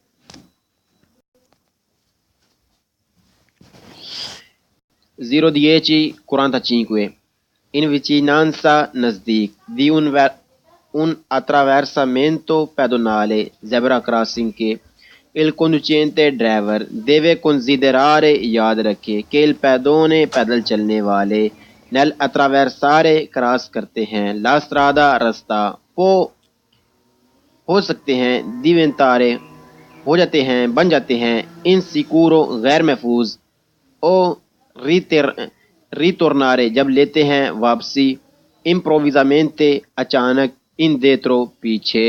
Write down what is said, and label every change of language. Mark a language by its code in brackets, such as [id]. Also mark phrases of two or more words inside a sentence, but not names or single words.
[it] 0:10 45 in vicinanza nazdik di un attraversamento pedonale [en] zebra crossing [it] che il conducente driver deve considerare [ur] یاد رکھے کہ [it] il pedone [ur] پیدل چلنے والے [it] nel attraversare [ur] کراس کرتے ہیں [it] la strada رستہ [ur] ہو سکتے ہیں diventare ہو جاتے ہیں بن جاتے ہیں insicuro غیر محفوظ او ritornare جب لیتے ہیں واپسی improvvisamente اچانک indietro پیچھے۔